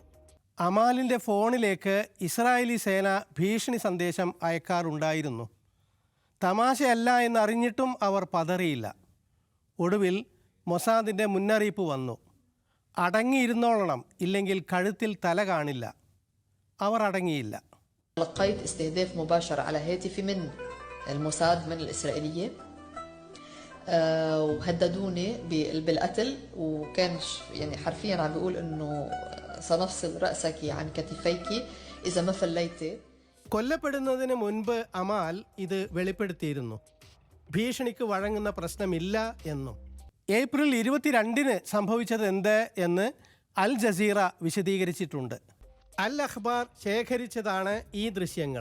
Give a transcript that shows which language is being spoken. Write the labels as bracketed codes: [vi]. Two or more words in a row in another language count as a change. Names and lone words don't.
[ml] അമാലിൻ്റെ ഫോണിലേക്ക് ഇസ്രായേലി സേന ഭീഷണി സന്ദേശം അയക്കാറുണ്ടായിരുന്നു. തമാശയല്ല എന്നറിഞ്ഞിട്ടും അവർ പതറിയില്ല. ഒടുവിൽ മൊസാദിൻ്റെ മുന്നറിയിപ്പ് വന്നു, അടങ്ങിയിരുന്നോളണം, ഇല്ലെങ്കിൽ കഴുത്തിൽ തല കാണില്ല. അവർ അടങ്ങിയില്ല. [ar] لقيت استهداف مباشر على هاتفي من الموساد من الإسرائيلية وهددوني بالقتل وكان يعني حرفيا عم بيقول إنه سنفصل رأسك عن كتفيك إذا ما فليتي. [ml] കൊല്ലപ്പെടുന്നതിന് മുൻപ് അമാൽ ഇത് വെളിപ്പെടുത്തിയിരുന്നു. ഭീഷണിക്ക് വഴങ്ങുന്ന പ്രശ്നമില്ല എന്നും. ഏപ്രിൽ 22-ന് സംഭവിച്ചത് എന്ത് എന്ന് അൽ ജസീറ വിശദീകരിച്ചിട്ടുണ്ട്. അൽ അഖ്ബാർ ശേഖരിച്ചതാണ് ഈ ദൃശ്യങ്ങൾ.